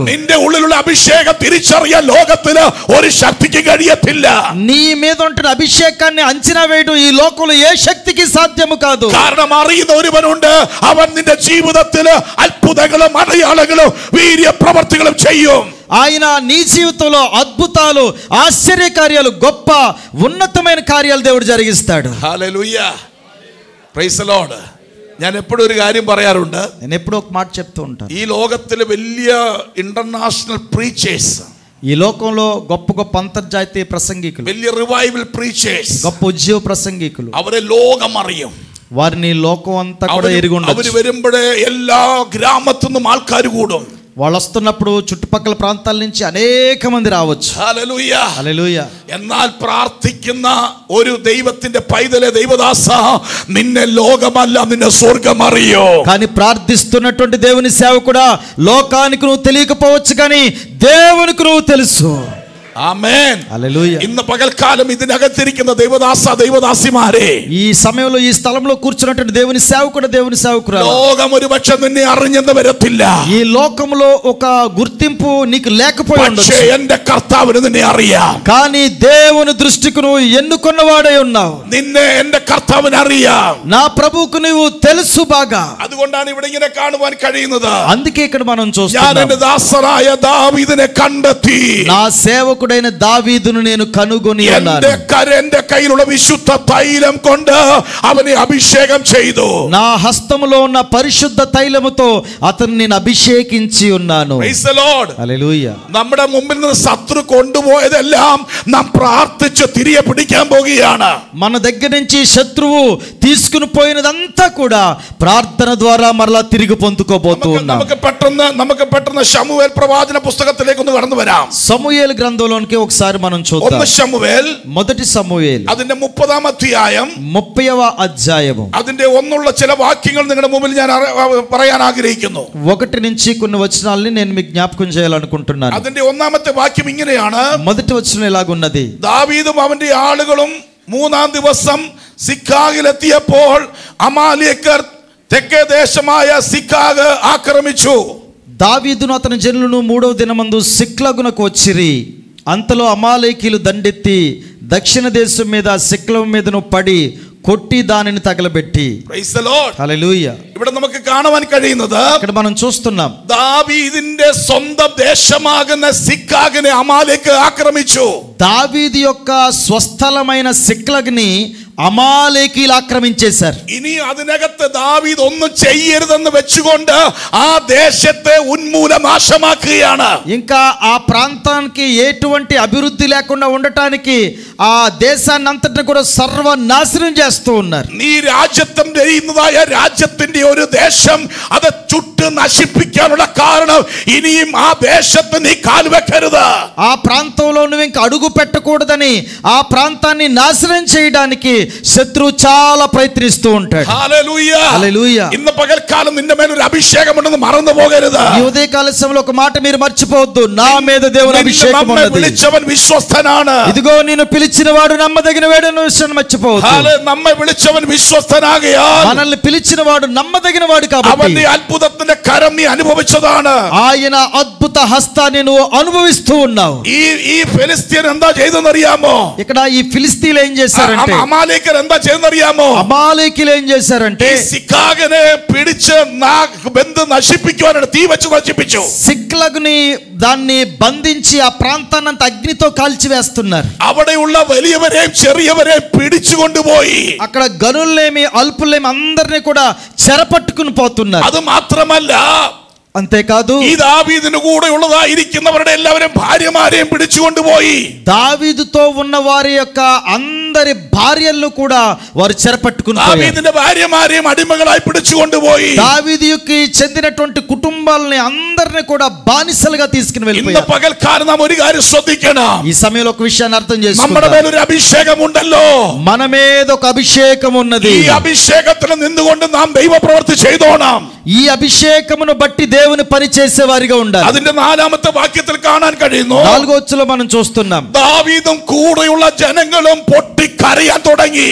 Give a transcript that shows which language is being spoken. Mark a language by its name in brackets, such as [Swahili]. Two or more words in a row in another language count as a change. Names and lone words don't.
[Malayalam] നിന്റെ ഉള്ളിലുള്ള അഭിഷേകം തിരിച്ചറിയാൻ ലോകത്തില് ഒരു ശക്തിക്ക് കഴിയത്തില്ല. [Telugu] నీ మీద ఉంటున్న అభిషేకాన్ని అంచనా వేయడం ఈ లోకంలో ఏ శక్తికి సాధ్యము కాదు. [Malayalam] കാരണം അറിയുന്ന ഒരുവനുണ്ട്, അവൻ നിന്റെ ജീവിതത്തില് അത്ഭുതങ്ങളും അടയാളങ്ങളും വീര്യ പ്രവർത്തികളും ചെയ്യും. [Telugu] ఆయన నీ జీవితంలో అద్భుతాలు, ఆశ్చర్య కార్యాలు, గొప్ప ఉన్నతమైన కార్యాలు దేవుడు జరిగిస్తాడు. [Malayalam] ഹല്ലേലൂയ, [English] Praise the Lord. [Malayalam] ഞാൻ എപ്പോഴും ഒരു കാര്യം പറയാറുണ്ട്, [Telugu] నేను ఎప్పుడూ ఒక మాట చెప్తూ ఉంటాను, [Malayalam] ഈ ലോകത്തിലെ വലിയ [English] international preachers, [Telugu] ఈ లోకంలో గొప్ప గొప్ప అంతర్జాతీయ ప్రసంగికులు, [Malayalam] വലിയ [English] revival preachers, [Telugu] గొప్ప ఉద్యోగ ప్రసంగికులు, [Malayalam] അവരെ ലോകം അറിയും. [Telugu] వారిని లోకం అంతా కూడా ఎరిగి [Malayalam] അവര് [Telugu] ఉండొచ్చు. [Malayalam] വരുമ്പോഴേ എല്ലാ ഗ്രാമത്തിൽ നിന്നും ആൾക്കാർ കൂടും. [Telugu] వాళ్ళు వస్తున్నప్పుడు చుట్టుపక్కల ప్రాంతాల నుంచి అనేక మంది రావచ్చు. [Malayalam] ഹല്ലേലൂയ, [Telugu] హల్లెలూయా. [Malayalam] എന്നാൽ പ്രാർത്ഥിക്കുന്ന ഒരു ദൈവത്തിന്റെ പൈതലെ ദൈവദാസ, നിന്നെ ലോകമല്ല നിന്നെ സ്വർഗം അറിയോ. [Telugu] కానీ ప్రార్థిస్తున్నటువంటి దేవుని సేవకుడా, లోకానికి నువ్వు తెలియకపోవచ్చు కానీ దేవునికి నువ్వు తెలుసు. [Malayalam] ആമേൻ, [Telugu] హల్లెలూయా. [Malayalam] ഇന്ന് പകൽക്കാലം ഇതിനകത്തിരിക്കുന്ന ദൈവദാസ ദൈവദാസിമാരെ, [Telugu] ఈ సమయంలో ఈ స్థలంలో కూర్చున్నటువంటి దేవుని సేవకుడు, దేవుని సేవకురా, [Malayalam] ലോകം ഒരുപക്ഷെ നിന്നെ അറിഞ്ഞെന്ന് വരത്തില്ല. [Telugu] ఈ లోకంలో ఒక గుర్తింపు నీకు లేకపోయి [Malayalam] പക്ഷേ [Telugu] ఉండొచ్చు, [Malayalam] എന്റെ കർത്താവിന് നിന്നെ അറിയാം. [Telugu] కానీ దేవుని దృష్టికి నువ్వు ఎన్నుకున్నవాడై ఉన్నావు. [Malayalam] നിന്നെ എന്റെ കർത്താവിന് അറിയാം. [Telugu] నా ప్రభువుకు నువ్వు తెలుసు బాగా. [Malayalam] അതുകൊണ്ടാണ് ഇവിടെ ഇങ്ങനെ കാണുവാൻ കഴിയുന്നത്. [Telugu] అందుకే ఇక్కడ మనం [Malayalam] ഞാൻ [Telugu] చూస్తున్నాం, [Malayalam] എന്റെ ദാസനായ ദാവീദിനെ കണ്ടെത്തി, [Telugu] నా సేవకుడైన దావీదును నేను కనుగొని ఉన్నాను. [Malayalam] എന്റെ കയ്യിലുള്ള വിശുദ്ധ തൈലം കൊണ്ട് അവനെ അഭിഷേകം ചെയ്തു. [Telugu] నా హస్తములో ఉన్న పరిశుద్ధ తైలముతో అతన్ని నేను అభిషేకించి ఉన్నాను. [English] Praise the Lord. [Telugu] హల్లెలూయా. [Malayalam] നമ്മുടെ മുമ്പിൽ നിന്ന് ശത്രു കൊണ്ടുപോയതെല്ലാം നാം പ്രാർത്ഥിച്ച് തിരികെ പിടിക്കാൻ പോകുകയാണ്. [Telugu] మన దగ్గర నుంచి శత్రువు తీసుకుని పోయినదంతా కూడా ప్రార్థన ద్వారా మరలా తిరిగి పొందుకోబోతూ ఉన్నాం. [Malayalam] നമുക്ക് പെട്ടെന്ന് ശമൂവേൽ പ്രവാചന പുസ്തകത്തിലേക്ക് ഒന്ന് കടന്നു വരാം. [Telugu] సమూయేలు గ్రంథంలో బైబిల్లోనికి ఒకసారి మనం చూద్దాం. [Malayalam] 1 ശമൂവേൽ [Telugu] మొదటి సమూయేలు [Malayalam] അതിന്റെ 30-ാം അധ്യായം [Telugu] 30వ అధ్యాయము [Malayalam] അതിന്റെ ഒന്നുള്ള ചില വാക്യങ്ങൾ നിങ്ങളുടെ മുമ്പിൽ ഞാൻ പറയാൻ ആഗ്രഹിക്കുന്നു. [Telugu] 1 నుంచి కొన్ని వచనాలని నేను మీకు జ్ఞాపకం చేయాలనుకుంటున్నాను. [Malayalam] അതിന്റെ ഒന്നാമത്തെ വാക്യം ഇങ്ങനെയാണ്. [Telugu] మొదటి వచనం ఇలాగున్నది. [Malayalam] ദാവീദും അവന്റെ ആളുകളും 3-ാം ദിവസം സിക്കാഗിലെത്തിയപ്പോൾ അമാലേക്കർ തെക്കേ ദേശമായ സിക്കാഗ് ആക്രമിച്ചു. [Telugu] దావీదును అతని జనులను 3వ దినమందు సిక్లగునకు వచ్చిరి. అంతలో అమాలేకీలు దండెత్తి దక్షిణ దేశం మీద సిక్లగు మీదను పడి కొట్టి దానిని తగలబెట్టి. [English] Praise the Lord. [Telugu] హల్లెలూయా. [Malayalam] ഇവിടെ നമുക്ക് കാണുവാൻ കഴിയുന്നത് [Telugu] ఇక్కడ మనం చూస్తున్నాం [Malayalam] ദാവീദിന്റെ സ്വന്തം ദേശമാകുന്ന സിക്കാഗിനെ അമാലേക്ക് ആക്രമിച്ചു. [Telugu] దావీదు యొక్క స్వస్థలమైన సిక్లగ్ని అమాలేకీలు ఆక్రమించేశారు. [Malayalam] ഇനി അതിനകത്ത് ദാവീദ് ഒന്നും ചെയ്യരുതെന്ന് വെച്ചുകൊണ്ട് ആ ദേശത്തെ ഉന്മൂലനാശമാക്കുകയാണ്. [Telugu] ఇంకా ఆ ప్రాంతానికి ఎటువంటి అభివృద్ధి లేకుండా ఉండటానికి ఆ దేశాన్ని అంతటిని కూడా సర్వనాశనం చేస్తూ ఉన్నారు. [Malayalam] നീ രാജ്യത്വം ചെയ്യുന്നതായ രാജ്യത്തിന്റെ ഒരു ദേശം അത് ചുട്ട് നശിപ്പിക്കാനുള്ള കാരണം ഇനിയും ആ ദേശത്ത് നീ കാൽവെക്കരുത്. [Telugu] ఆ ప్రాంతంలో నువ్వు ఇంకా అడుగు పెట్టకూడదని ఆ ప్రాంతాన్ని నాశనం చేయడానికి శత్రువు చాలా ప్రయత్నిస్తూ ఉంటాడు. హల్లెలూయా. హల్లెలూయా. [Malayalam] ഇന്ന് പകൽക്കാലം നിന്റെ മേൽ ഒരു അഭിഷേകം ഉണ്ടെന്ന് മറന്നു പോകരുത്. [Telugu] ఈ ఉదయకాల సమయంలో ఒక మాట మీరు మర్చిపోవద్దు. నా మీద దేవుని అభిషేకం ఉన్నది. [Malayalam] విളിച്ചവൻ വിശ്വസ്തനാണ്. [Telugu] ఇదిగో నేను పిలిచిన వాడు నమ్మదగిన వాడని విషయం మర్చిపోవద్దు. [Malayalam] നമ്മെ വിളിച്ചവൻ വിശ്വസ്തനാകയാൽ [Telugu] మనల్ని పిలిచిన వాడు నమ్మదగిన వాడు కాబట్టి [Malayalam] അവന്റെ അത്ഭുതത്തിന്റെ കരം നീ അനുഭവിച്ചതാണ്. [Telugu] ఆయన అద్భుత హస్తాన్ని నువ్వు అనుభవిస్తూ ఉన్నావు. [Malayalam] ഈ ഫിലിസ്തീൻ എന്താ ചെയ്തെന്നറിയാമോ? [Telugu] ఇక్కడ ఈ ఫిలిస్తీన్లు ఏం చేశారంటే [Malayalam] അമാലേക്കർ എന്താ ചെയ്തെന്നറിയാമോ? [Telugu] అమాలేకీలు ఏం చేశారంటే [Malayalam] സിക്കാഗിനെ പിടിച്ച് ബന്ധ നശിപ്പിക്കുവാനാണ് തീ വെച്ച് നശിപ്പിച്ചു. [Telugu] సిక్లగుని దాన్ని బంధించి ఆ ప్రాంతాన్ని అంత అగ్నితో కాల్చివేస్తున్నారు. [Malayalam] അവിടെയുള്ള വലിയവരെയും ചെറിയവരെയും പിടിച്ചുകൊണ്ടുപോയി [Telugu] అక్కడ గనుల్లేమి అల్పులేమి అందరినీ కూడా చెరపట్టుకుని పోతున్నారు. [Malayalam] അത് മാത്രമല്ല [Telugu] అంతేకాదు [Malayalam] ഈ ദാവീദിന് കൂടെ ഉള്ളതായിരിക്കുന്നവരുടെ എല്ലാവരും ഭാര്യമാരെയും പിടിച്ചുകൊണ്ടുപോയി. [Telugu] దావీదుతో ఉన్న వారి యొక్క అందరి భార్యలను కూడా వారు చెరపట్టుకుని [Malayalam] ദാവീദിന്റെ ഭാര്യമാരെയും അടിമകളായി പിടിച്ചുകൊണ്ടുപോയി. [Telugu] దావీదుకి చెందినటువంటి కుటుంబాలని అందరిని కూడా బానిసలుగా తీసుకుని [Malayalam] ഇന്ന് [Telugu] వెళ్ళిపోయారు. [Malayalam] പകൽക്കാലം നാം ഒരു കാര്യം ശ്രദ്ധിക്കണം. [Telugu] ఈ సమయంలో ఒక విషయాన్ని అర్థం [Malayalam] നമ്മുടെ [Telugu] చేసుకుందాం. [Malayalam] മേൽ ഒരു അഭിഷേകം ഉണ്ടല്ലോ. [Telugu] మన మీద ఒక అభిషేకం ఉన్నది. [Malayalam] ഈ అభిషేകത്തിൽ നിന്നുകൊണ്ട് നാം ദൈവപ്രവൃത്തി ചെയ്തോണം. [Telugu] ఈ అభిషేకమును బట్టి దేవుని పని చేసే వారిగా ఉండాలి. [Malayalam] അതിന്റെ 4-ാമത്തെ വാക്യത്തിൽ കാണാൻ കഴിയുന്നു. [Telugu] 4వ వచనంలో మనం చూస్తున్నాం [Malayalam] ദാവീദും കൂടെയുള്ള ജനങ്ങളും പൊട്ടിക്കരയാൻ തുടങ്ങി.